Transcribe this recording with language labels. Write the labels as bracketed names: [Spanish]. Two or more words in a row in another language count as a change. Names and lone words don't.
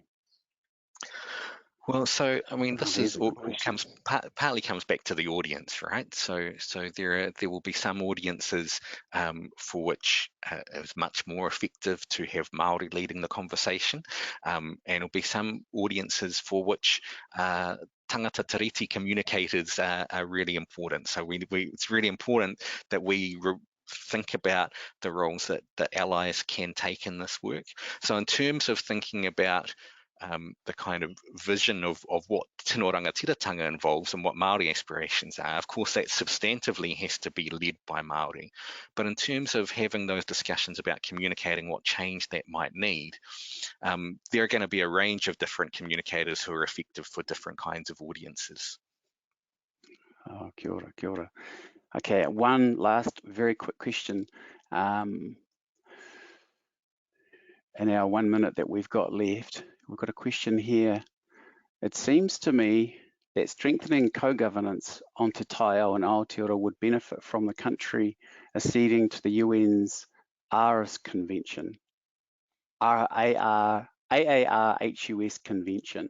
[English] Well, so I mean, this is partly comes back to the audience, right? So there will be some audiences for which it's much more effective to have Māori leading the conversation, and there'll be some audiences for which [Māori] tangata tiriti [English] communicators are really important. So it's really important that we think about the roles that allies can take in this work. So in terms of thinking about the kind of vision of what [Māori] tino rangatiratanga [English] involves and what Māori aspirations are, of course that substantively has to be led by Māori. But in terms of having those discussions about communicating what change that might need, there are going to be a range of different communicators who are effective for different kinds of audiences. [Māori] Oh, kia ora. [English] Okay, one last very quick question. In our 1 minute that we've got left, we've got a question here. It seems to me that strengthening co-governance on [Māori] Te Taiao [English] and Aotearoa would benefit from the country acceding to the UN's AARHUS Convention, AARHUS Convention.